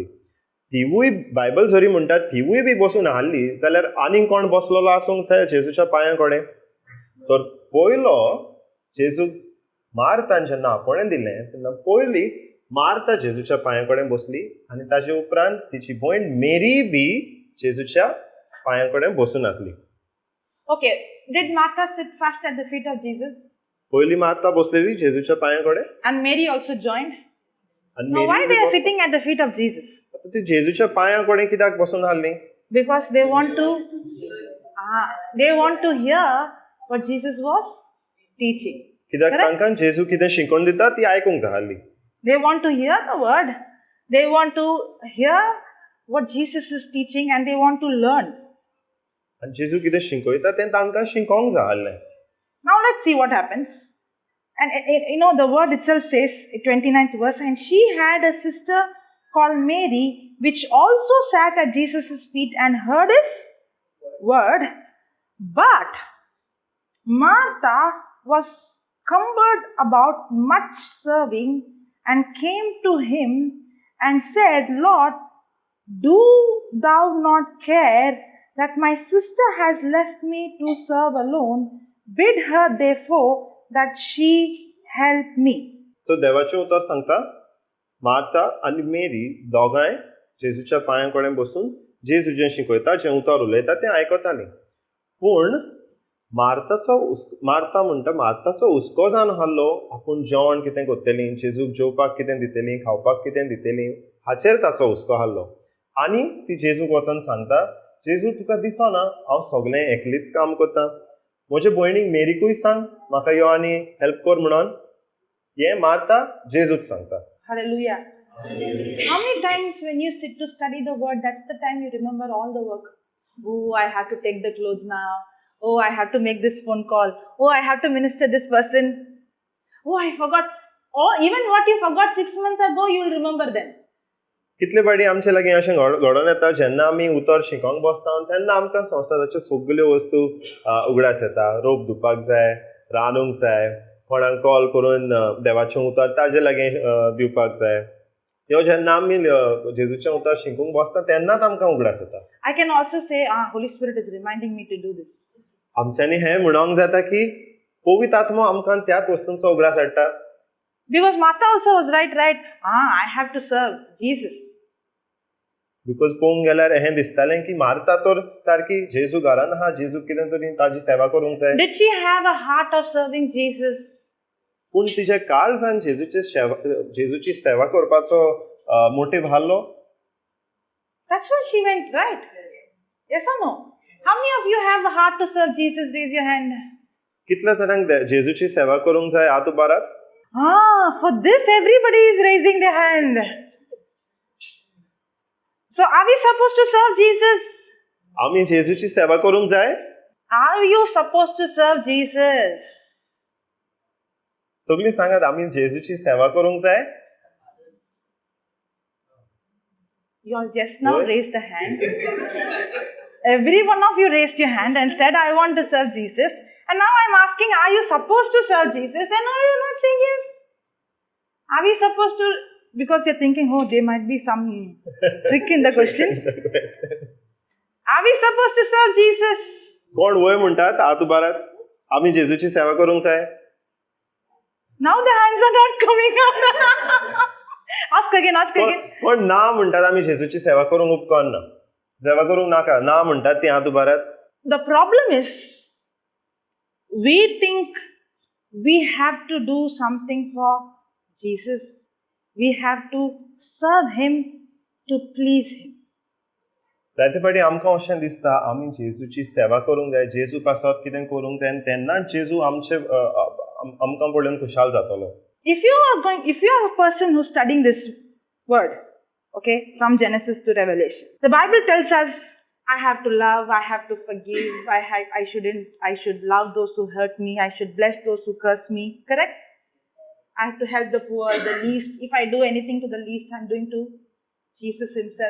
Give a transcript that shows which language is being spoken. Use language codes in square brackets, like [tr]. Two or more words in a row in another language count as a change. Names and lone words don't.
[kok] तिवूय बायबल जरी म्हणटा तिवूय बी बसून आसली जाल्यार आनीक कोण बसलेलो आसूंक जाय जेजूच्या पांयां कडेन. तर पयलो जेजूक मार्तान जेन्ना आपोवणें दिलें तेन्ना पयली मार्ता जेजूच्या पांयां कडेन बसली आनी ताचे उपरांत तिची भयण मेरी बी जेजूच्या पांयां कडेन बसून आसली. [en] Okay. Did Martha sit first at the feet of Jesus? [kok] पयली मार्ता बसलेली जेजूच्या पांयां कडेन [en] And Mary also joined? [kok] आनी [en] Now why [kok] मेरी [en] they are sitting at the feet of Jesus? [kok] आता ती जेजूच्या पांयां कडेन कित्याक बसून आसली? [en] Because they want to hear what Jesus was teaching. [kok] कित्याक [en] Correct? [kok] तांकां जेजू कितें शिकवण दिता ती आयकूंक जाय आसली. [en] They want to hear the word. They want to hear what Jesus is teaching and they want to learn. [kok] आनी जेजू कितें शिकयता तें तांकां शिकोवंक जाय आसलें. [en] Now let's see what happens. And you know, the word itself says, 29th verse, and she had a sister called Mary, which also sat at Jesus' feet and heard his word. But Martha was cumbered about much serving and came to him and said, Lord, do thou not care that my sister has left me to serve alone? Bid her therefore that she help me. [kok] तो देवाचें उतर सांगता मार्ता आनी मेरी दोगांय जेजूच्या पांयां कडेन बसून जेजू जें शिकयता जें उतर उलयता तें आयकतालीं. पूण मार्ता म्हणटा मार्ताचो हुस्को जावन आसलो आपूण जेवण कितें करतलीं जेजूक जेवपाक कितें दितलीं खावपाक कितें दितलीं हाचेर ताचो हुस्को आसलो. आनी ती जेजूक वचून सांगता जेजू तुका दिसना हांव सगळें एकलीच काम करतां म्हजे भयणीक मेरीकूय सांग म्हाका यो आनी हेल्प कर म्हणून. हें मार्ता जेजूक सांगता. [en] Hallelujah. How many times when you sit to study the word, that's the time you remember all the work? Oh, I have to take the clothes now. Oh, I have to make this phone call. Oh, I have to minister this person. Oh, I forgot. Oh, even what you forgot 6 months ago, you will remember then. [kok] कितले फावटी आमचे लागीं अशें घडोवन येता जेन्ना आमी उतर शिकोवंक बसता तेन्ना आमकां संवसाराच्यो सगल्यो वस्तू उगडास येता. रोप धुवपाक जाय, रांदूंक जाय, कोणाक कॉल करून देवाचें उतर ताजे लागीं दिवपाक जाय. ह्यो जेन्ना आमी जेजूचें उतर शिकूंक बसता तेन्नाच आमकां उगडास येता. [en] I can also say, Holy Spirit is reminding me to do this. [kok] आमच्यांनी हें म्हणोंक जाता की पवित्र आत्मो आमकां त्याच वस्तूंचो उगडास हाडटा. [en] Because Martha also was right. I have to serve Jesus. [kok] बिकॉज पळोवंक गेल्यार हें दिसतालें की मार्ता तर सारकी जेजू घरान आहा जेजू कितें तरी ताजी सेवा करूंक जाय. [en] Did she have a heart of serving Jesus? [kok] पूण तिचे काळजान जेजूची सेवा करपाचो मोटीव आसलो. [en] That's why she went, right? Yes or no? How many of you have a heart to serve Jesus? Raise your hand. [kok] कितल्या जाणांक जेजूची सेवा करूंक जाय हात उबारात. [en] For this everybody is raising their hand. So are we supposed to serve Jesus? [kok] आमी जेजूची सेवा करूंक जाय. [en] Are you supposed to serve Jesus? [kok] सगळीं सांगात आमी जेजूची सेवा करूंक जाय. [en] You all just now What? raised the hand. Every one of you raised your hand and said, I want to serve Jesus. And now I'm asking, are you supposed to serve Jesus? And are you not saying yes? Are we supposed to? Because you're thinking, oh, there might be some trick in the question. Are we supposed to serve Jesus? [kok] कोण वय म्हणटात हात उबारात आमी जेजूची सेवा करूंक जाय. [en] Now the hands are not coming up. Ask again. [kok] कोण ना म्हणटात आमी जेजूची सेवा करूंक उपकारना सेवा करूंक नाका ना म्हणटात ती हात उबारात. [en] The problem is, we think we have to do something for Jesus. We have to serve Him to please Him. [kok] जायते फाटी आमकां अशें दिसता आमी जेजूची सेवा करूंक जाय, जेजू पासत कितें करूंक जाय आनी तेन्नाच जेजू आमकां पळोवन खुशाल जातलो. [en] If you are a person who's studying this word, okay, from Genesis to Revelation, the Bible tells us, I have to love, I have to forgive, I should love those who hurt me, I should bless those who curse me, correct? I have to help the poor, the least. If I do anything to the least, I'm doing to Jesus Himself.